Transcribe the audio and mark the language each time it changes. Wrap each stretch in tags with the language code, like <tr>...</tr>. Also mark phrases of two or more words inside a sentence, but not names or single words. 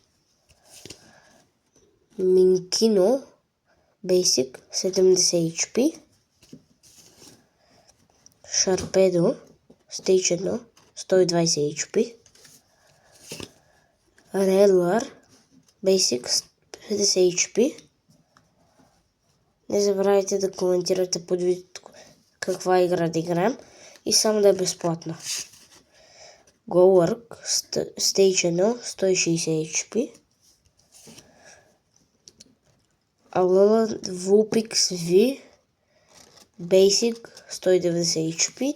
<bg>Minkino Basic 70 HP. Sharpedo Stage 1 120 HP. Railwar Basic 50 HP. Не забравяйте да коментирате под видеото каква игра да играем и само да е безплатна. GoWork Stage 1 160 HP. Alolan Vulpix V Basic 190 HP.</bg>